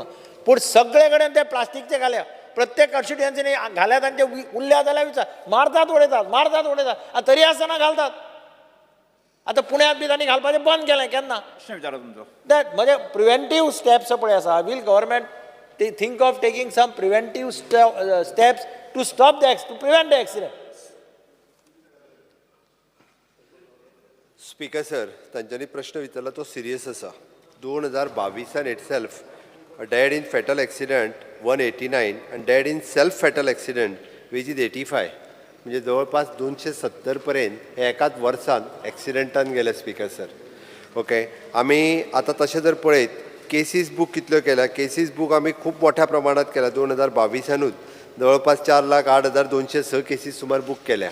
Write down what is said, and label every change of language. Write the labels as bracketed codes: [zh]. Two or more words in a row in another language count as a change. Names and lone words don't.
[kok] पूण सगळे कडेन ते प्लास्टीकचे घाल्या, प्रत्येक कॉन्स्टिट्युएन्सीनी घाल्यात आनी ते उरल्या जाल्यार विचार मारतात उडयतात आनी तरी आसतना घालतात. आतां पुण्यांत बी तांणी घालपाचें बंद केलें केन्ना? प्रश्न विचारा तुमचो. दॅट म्हणजे [en] preventive steps [kok] पळय आसा. [en] will government think of taking some preventive steps to stop to prevent the accident? speaker sir, [kok] तांच्यांनी प्रश्न विचारला तो सिरियस आसा. [en] 2022 itself dead in fatal accident 189 and dead in self fatal accident which is 85. [kok] म्हणजे जवळपास 270 पर्यंत एकाच वर्सान एक्सिडेंटान गेले [en] speaker sir. [kok] ओके, आमी आतां तशें जर पळयत [en] cases book [kok] कितल्यो केल्या, [en] cases book [kok] आमी खूब मोठ्या प्रमाणात केल्या. 2022 जवळपास 4,08,206 [en] केसीस सुमार बूक [kok] केल्या.